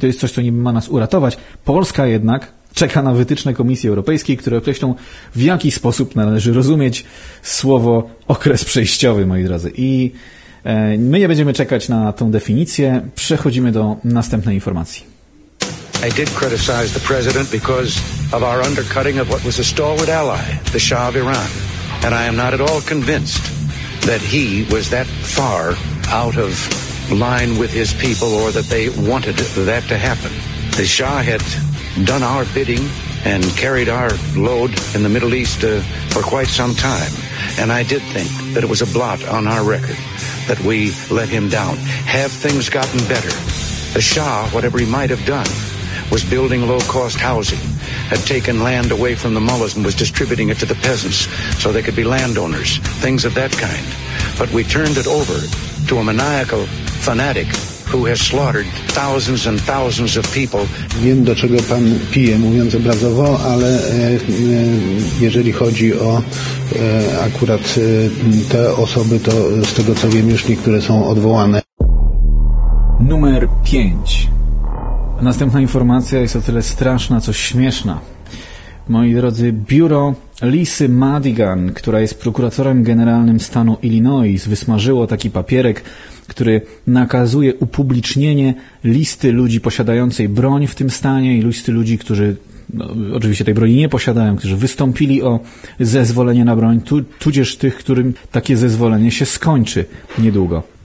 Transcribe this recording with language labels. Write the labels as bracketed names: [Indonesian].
[Polish] To jest coś, co niby ma nas uratować. Polska jednak czeka na wytyczne Komisji Europejskiej, które określą, w jaki sposób należy rozumieć słowo okres przejściowy, moi drodzy. I my nie będziemy czekać na tą definicję. Przechodzimy do następnej informacji. [English] I did criticize the president because of our undercutting of what was a stalwart ally, the Shah of Iran. And I am not at all convinced that he was that far out of line with his people or that they wanted that to happen. The Shah had done our bidding and carried our load in the Middle East for quite some time. And I did think that it was a blot on our record that we let him down. Have things gotten better? The Shah, whatever he might have done, was building low-cost housing, had taken land away from the mullahs and was distributing it to the peasants so they could be landowners, things of that kind. But we turned it over to a maniacal fanatic who has slaughtered thousands and thousands of people. [Polish] Wiem, do czego pan pije, mówiąc obrazowo, ale jeżeli chodzi o akurat te osoby, to z tego co wiem, już niektóre są odwołane. Numer 5. Następna informacja jest o tyle straszna, co śmieszna. Moi drodzy, biuro Lisy Madigan, która jest prokuratorem generalnym stanu Illinois, wysmażyło taki papierek, który nakazuje upublicznienie listy ludzi posiadającej broń w tym stanie i listy ludzi, którzy oczywiście tej broni nie posiadają, którzy wystąpili o zezwolenie na broń, tudzież tych, którym takie zezwolenie się skończy niedługo.